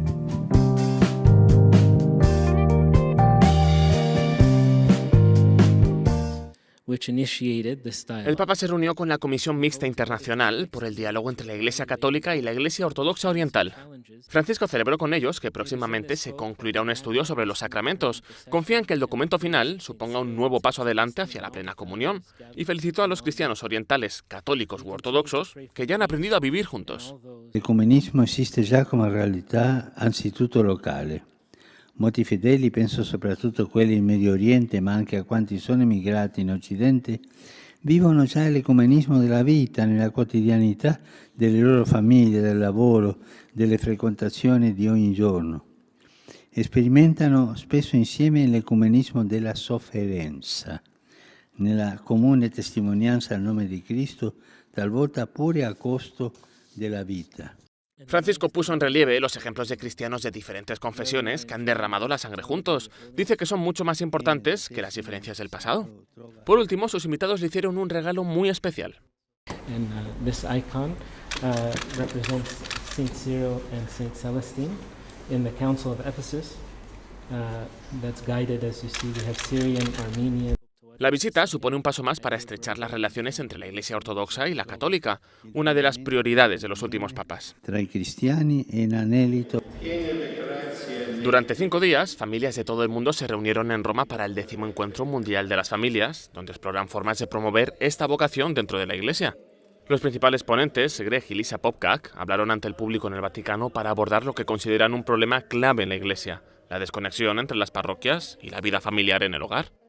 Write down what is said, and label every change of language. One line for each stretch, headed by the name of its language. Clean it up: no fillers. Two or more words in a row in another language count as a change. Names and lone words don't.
Spanish: El Papa se reunió con la Comisión Mixta Internacional por el diálogo entre la Iglesia Católica y la Iglesia Ortodoxa Oriental. Francisco celebró con ellos que próximamente se concluirá un estudio sobre los sacramentos. Confían que el documento final suponga un nuevo paso adelante hacia la plena comunión y felicitó a los cristianos orientales, católicos u ortodoxos, que ya han aprendido a vivir juntos. El ecumenismo existe
Italian: già come realtà anzitutto locale. Molti fedeli, penso soprattutto quelli in Medio Oriente, ma anche a quanti sono emigrati in Occidente, vivono già l'ecumenismo della vita, nella quotidianità delle loro famiglie, del lavoro, delle frequentazioni di ogni giorno. Sperimentano spesso insieme l'ecumenismo della sofferenza, nella comune testimonianza al nome di Cristo, talvolta pure a costo della vita.
Spanish: Francisco puso en relieve los ejemplos de cristianos de diferentes confesiones que han derramado la sangre juntos. Dice que son mucho más importantes que las diferencias del pasado. Por último, sus invitados le hicieron un regalo muy especial.
English: This icon represents Saint Cyril and Saint Celestine in the Council of Ephesus. That's guided, as you see, we have Syrian, Armenian.
Spanish: La visita supone un paso más para estrechar las relaciones entre la Iglesia Ortodoxa y la Católica, una de las prioridades de los últimos papas.
Italian: Tra i cristiani è un anelito.
Spanish: Durante 5 días, familias de todo el mundo se reunieron en Roma para el 10º Encuentro Mundial de las Familias, donde exploran formas de promover esta vocación dentro de la Iglesia. Los principales ponentes, Greg y Lisa Popcak, hablaron ante el público en el Vaticano para abordar lo que consideran un problema clave en la Iglesia, la desconexión entre las parroquias y la vida familiar en el hogar.